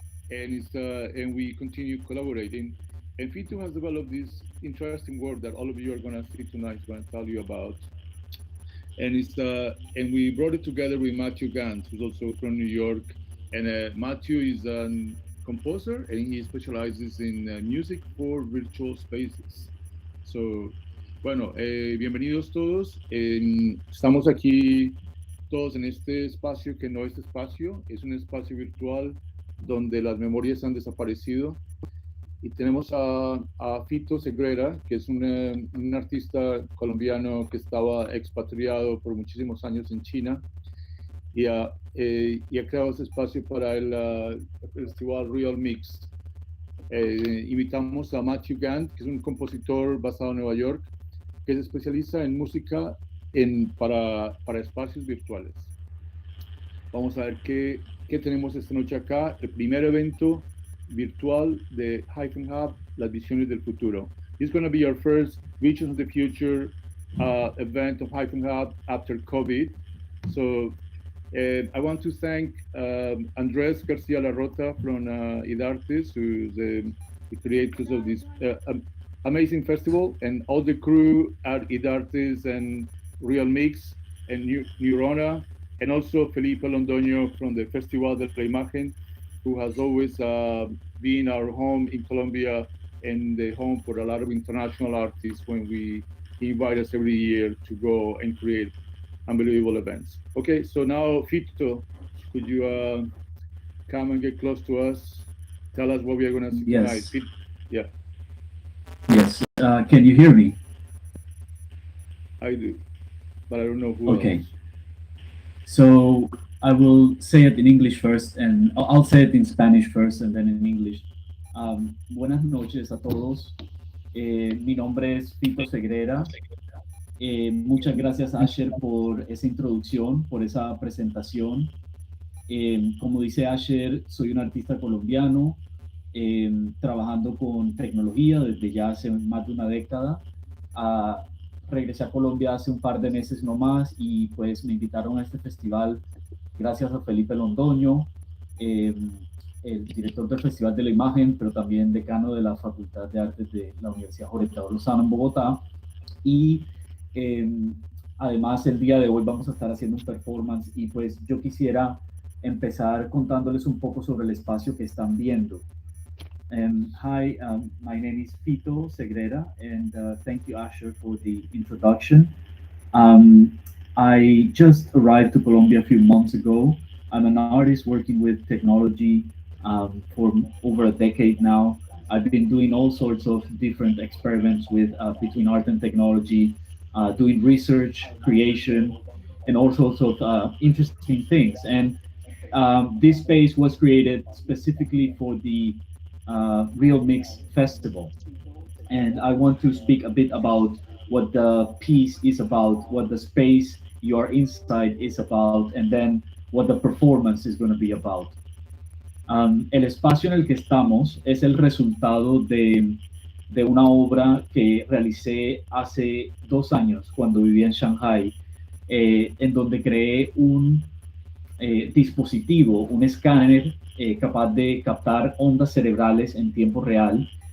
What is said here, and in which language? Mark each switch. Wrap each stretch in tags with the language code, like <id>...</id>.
<en>And we continue collaborating. And Fito has developed this interesting work that all of you are going to see tonight. I'm going to tell you about. And we brought it together with Matthew Gant, who's also from New York. And Matthew is a composer, and he specializes in music for virtual spaces.</en> <es>So, bueno, bienvenidos todos. Estamos aquí todos en este espacio que no es espacio, es un espacio virtual donde las memorias han desaparecido. Y tenemos a Fito Segrera, que es un artista colombiano que estaba expatriado por muchísimos años en China y ha creado ese espacio para el festival Real Mix. Invitamos a Matthew Gant, que es un compositor basado en Nueva York, que se especializa en música para espacios virtuales. Vamos a ver qué tenemos esta noche acá. El primer evento virtual de Hyphen Hub, las visiones del futuro.</es> <en>It's going to be our first Visions of the Future event of Hyphen Hub after COVID. So I want to thank Andres Garcia Larrota from IDARTES, who's the creators of this amazing festival, and all the crew at IDARTES and Real Mix and Neurona, and also Felipe Londoño from the Festival de la Imagen, who has always been our home in Colombia and the home for a lot of international artists when we invite us every year to go and create unbelievable events. Okay, so now Fito, could you come and get close to us? Tell us what we are going to see Yes. tonight. Yeah. Yes. Can you hear me? I do, but I don't know who Okay. else. So I will say it in English first, and I'll say it in Spanish first and then in English.</en> <es>Buenas noches a todos. Mi nombre es Fito Segrera. Muchas gracias, Asher, por esa introducción, por esa presentación. Como dice Asher, soy un artista colombiano, trabajando con tecnología desde ya hace más de una década. Regresé a Colombia hace un par de meses nomás y pues me invitaron a este festival gracias a Felipe Londoño, el director del Festival de la Imagen, pero también decano de la Facultad de Artes de la Universidad Jorge Tadeo Lozano en Bogotá. Y además el día de hoy vamos a estar haciendo un performance y pues yo quisiera empezar contándoles un poco sobre el espacio que están viendo.</es> <en>Hi, my name is Fito Segrera, and thank you, Asher, for the introduction. I just arrived to Colombia a few months ago. I'm an artist working with technology for over a decade now. I've been doing all sorts of different experiments with between art and technology, doing research, creation, and all sorts of interesting things. And this space was created specifically for the Real Mix Festival. And I want to speak a bit about what the piece is about, what the space you are inside is about, and then what the performance is going to be about.</en> <es>El espacio en el que estamos es el resultado de una obra que realicé hace 2 años cuando vivía en Shanghai, en donde creé dispositivo, un escáner capaz de captar ondas cerebrales en tiempo real.</es>